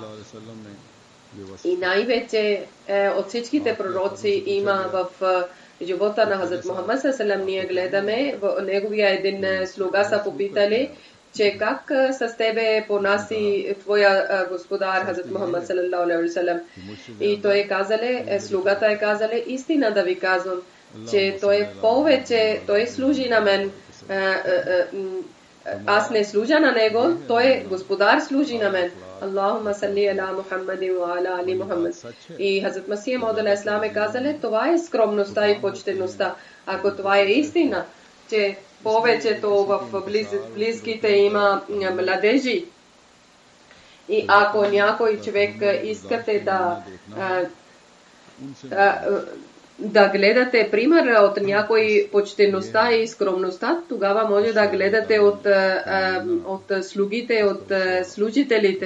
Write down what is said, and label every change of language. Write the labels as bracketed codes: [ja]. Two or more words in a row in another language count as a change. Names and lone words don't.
[bg] И най-вече от всичките пророци има в живота на Хазрат Мухаммад саллаллаху ние гледаме, в неговия един слуга са попитали, че как с тебе понаси твоя господар Хазрат Мухаммад [ar] صلى الله عليه وسلم. [bg] И той слугата е казале, истина да ви казвам, че той служи на мен. Аз не служа на него, той господар служи на мен. [ar] اللهم صل على محمد وعلى آل محمد. [bg] И Хазрат Масих Мауд [ar] عليه السلام [bg] е казале, това е скромността и почтеността. Ако това е истина, че повечето в близките има младежи, и ако някой човек искате да гледате пример от някой почтеността и скромността, тогава може да гледате от слугите, от служителите.